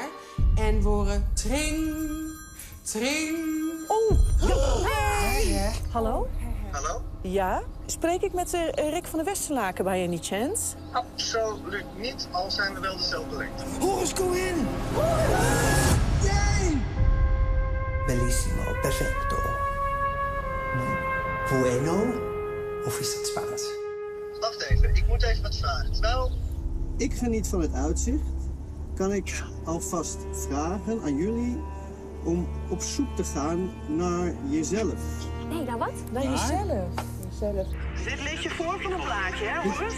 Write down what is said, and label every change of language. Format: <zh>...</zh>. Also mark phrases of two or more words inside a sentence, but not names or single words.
<nl>En we horen tring, tring. Oh, hey. Hallo? Hallo? Ja? Spreek ik met Rick van der Westerlaken bij</nl> <en>any chance?</en> <nl>Absoluut niet, al zijn we wel dezelfde lengte. Horus, kom in! Yay! Bellissimo, perfecto. Bueno? Of is dat Spaans? Wacht even, ik moet even wat vragen. Nou, ik geniet van het uitzicht. Kan ik alvast vragen aan jullie om op zoek te gaan naar jezelf? Nee, nou wat? Naar jezelf. Dit lees je voor van een plaatje, hè, Horus?</nl>